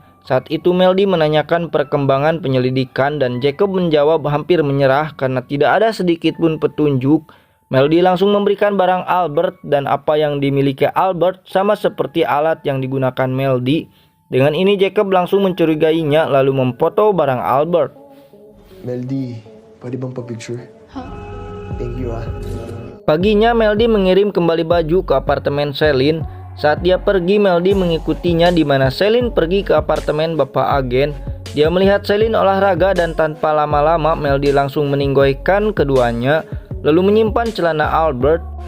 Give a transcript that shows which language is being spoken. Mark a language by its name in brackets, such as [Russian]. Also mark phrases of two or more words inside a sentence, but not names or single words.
[Indonesian] Saat itu Meldy menanyakan perkembangan penyelidikan dan Jacob menjawab hampir menyerah karena tidak ada sedikit pun petunjuk. Meldy langsung memberikan barang Albert dan apa yang dimiliki Albert sama seperti alat yang digunakan Meldy. Dengan ini Jacob langsung mencurigainya lalu memfoto barang Albert. [Filipino] Meldy, pwede bang pa-picture? [English] Thank you ah. [Indonesian] Paginya Meldy mengirim kembali baju ke apartemen Celine. Saat dia pergi, Meldy mengikutinya di mana Celine pergi ke apartemen bapak agen. Dia melihat Celine olahraga dan tanpa lama-lama Meldy langsung meninggoikan keduanya, lalu menyimpan celana Albert.